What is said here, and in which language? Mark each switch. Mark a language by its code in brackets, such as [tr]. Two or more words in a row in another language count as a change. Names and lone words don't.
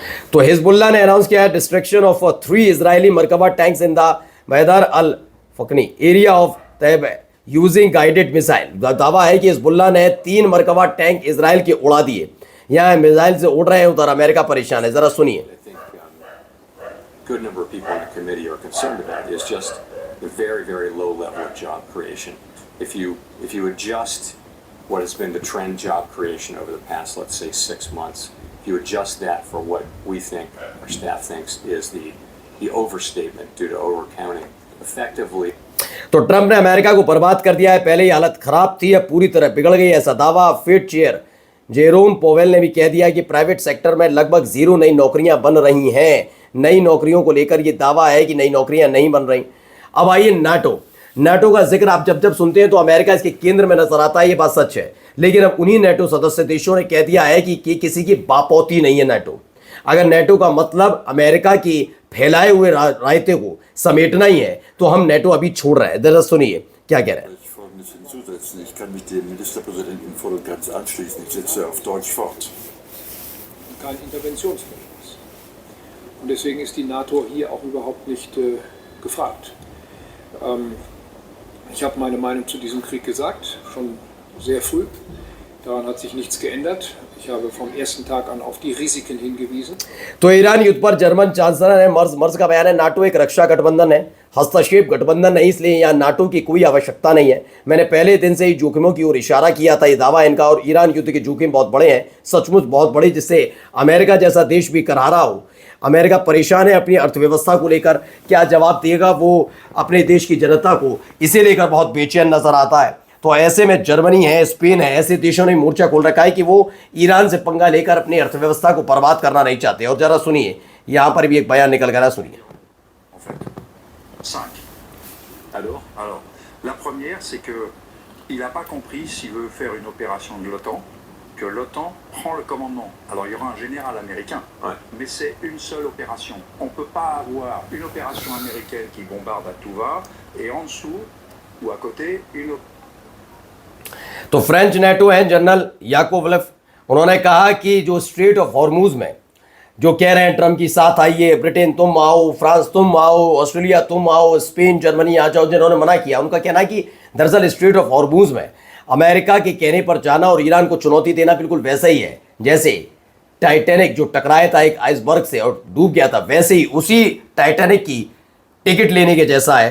[hi] तो हिजबुल्लाह ने अनाउंस किया है [en] destruction of 3 Israeli Merkava tanks in the Maydar al Faqni area of Taib using guided missile. [hi] दावा है कि हिजबुल्लाह ने 3 मरकबा टैंक इजराइल के उड़ा दिए। यहाँ मिसाइल से उड़ रहे हैं उधर अमेरिका परेशान है। जरा सुनिए। [en] Good number of people in the committee are concerned about is just the very, very low level of job creation. If you adjust what has been the trend job creation over the past, let's say, 6 months, if you adjust that for what we think, our staff thinks, is the overstatement due to overcounting, effectively. [hi] तो ट्रंप ने अमेरिका को बर्बाद कर दिया है। पहले ही हालत खराब थी, अब पूरी तरह बिगड़ गई, ऐसा दावा [en] Fed Chair [hi] जेरोम पोवेल ने भी कह दिया कि [en] private sector [hi] में लगभग 0 नई नौकरियां बन रही हैं। नई नौकरियों को लेकर ये दावा है कि नई नौकरियां नहीं बन रही। अब आइए नाटो का जिक्र आप जब सुनते हैं तो अमेरिका इसके केंद्र में नजर आता है, ये बात सच है। लेकिन अब उन्हीं नाटो सदस्य देशों ने कह दिया है कि किसी की बापौती नहीं है नाटो। अगर नाटो का मतलब अमेरिका की फैलाए हुए रायते को समेटना ही है तो हम नाटो अभी छोड़ रहे हैं। जरा सुनिए क्या कह रहे हैं। [de] Ich kann mich dem Ministerpräsidenten voll und ganz anschließen. Ich setze auf Deutsch fort. Kein Interventionsbündnis. Und deswegen ist die NATO hier auch überhaupt nicht gefragt. Ich habe meine Meinung zu diesem Krieg gesagt, schon sehr früh. Daran hat sich nichts geändert. Ich habe vom ersten Tag an auf die Risiken hingewiesen. [hi] तो ईरान युद्ध पर [en] German Chancellor [hi] ने मर्ज का बयान है, नाटो एक रक्षा गठबंधन है, हस्तक्षेप गठबंधन नहीं, इसलिए यहाँ नाटो की कोई आवश्यकता नहीं है। मैंने पहले दिन से ही जोखिमों की ओर इशारा किया था। ये दावा इनका और ईरान युद्ध के जोखिम बहुत बड़े हैं, सचमुच बहुत बड़े, जिससे अमेरिका जैसा देश भी करहारा हो। अमेरिका परेशान है अपनी अर्थव्यवस्था को लेकर, क्या जवाब देगा वो अपने देश की जनता को, इसे लेकर बहुत बेचैन नजर आता है। तो ऐसे में जर्मनी है, स्पेन है, ऐसे देशों ने मोर्चा खोल रखा है कि वो ईरान से पंगा लेकर अपनी अर्थव्यवस्था को बर्बाद करना नहीं चाहते। और जरा सुनिए, यहाँ पर भी एक बयान निकल गया, सुनिए। [fr] Alors, la première, c'est que il n'a pas compris s'il veut faire une opération de l'OTAN, que l'OTAN prend le commandement. Alors, il y aura un général américain, mais c'est une seule opération. On ne peut pas avoir une opération américaine qui bombarde à tout va, et en dessous ou à côté, une opération. [hi] तो फ्रेंच नेटो हैं जनरल याकोवलेव, उन्होंने कहा कि जो स्ट्रेट ऑफ हॉर्मूज में जो कह रहे हैं ट्रम्प की साथ आइए, ब्रिटेन तुम आओ, फ्रांस तुम आओ, ऑस्ट्रेलिया तुम आओ, स्पेन जर्मनी आ जाओ, जिन्होंने मना किया, उनका कहना है कि दरअसल स्ट्रेट ऑफ हॉर्मूज में अमेरिका के कहने पर जाना और ईरान को चुनौती देना बिल्कुल वैसा ही है जैसे टाइटैनिक जो टकराया था एक आइसबर्ग से और डूब गया था, वैसे ही उसी टाइटैनिक की टिकट लेने के जैसा है।